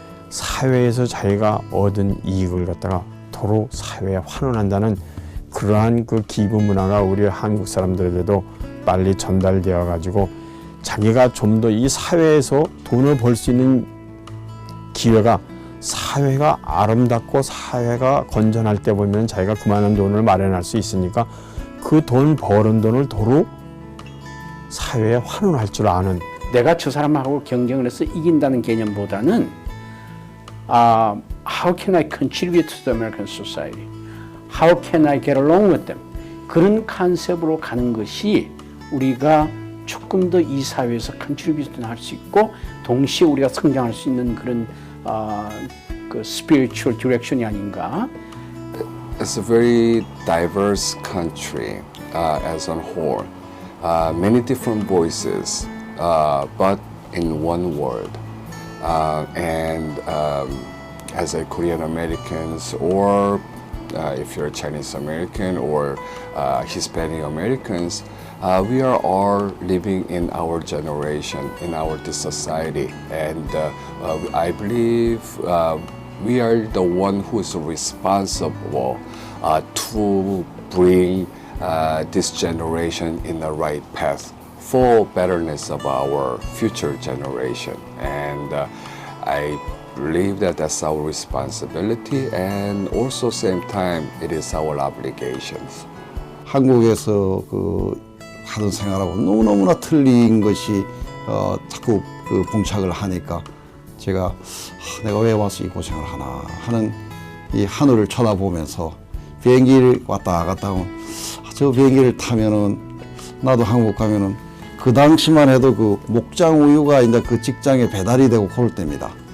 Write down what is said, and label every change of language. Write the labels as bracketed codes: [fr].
[ko] 사회에서 자기가 얻은 이익을 갖다가 도로 사회에 환원한다는 그러한 그 기부 문화가 우리 한국 사람들에게도 빨리 전달되어 가지고 자기가 좀 더 이 사회에서 돈을 벌 수 있는 기회가 사회가 아름답고 사회가 건전할 때 보면 자기가 그만한 돈을 마련할 수 있으니까 그 돈 버는 돈을 도로 사회에 환원할 줄 아는 내가 저 사람하고 경쟁을 해서 이긴다는 개념보다는 [en] how can I contribute to the American society? How can I get along with them? [ko] 그런 컨셉으로 가는 것이 우리가 조금 더 이 사회에서 컨트리뷰션 할 수 있고 동시에 우리가 성장할 수 있는 그런 그 [en] spiritual direction [ko] 이 아닌가. [en] It's a very diverse country as a whole. Many different voices, but in one word. As a Korean Americans, or if you're Chinese American or Hispanic Americans, we are all living in our generation, in our society, and I believe we are the one who is responsible to bring this generation in the right path for betterness of our future generation. And I believe that that's our responsibility, and also same time it is our obligations. [ko] 한국에서 하던 생활하고 너무너무나 틀린 것이 자꾸 봉착을 하니까 제가 내가 왜 와서 이 고생을 하나 하는 이 하늘을 쳐다보면서 비행기를 왔다 갔다 하면 저 비행기를 타면은 나도 한국 가면은 그 당시만 해도 그 목장 우유가 이제 그 직장에 배달이 되고 그럴 때입니다.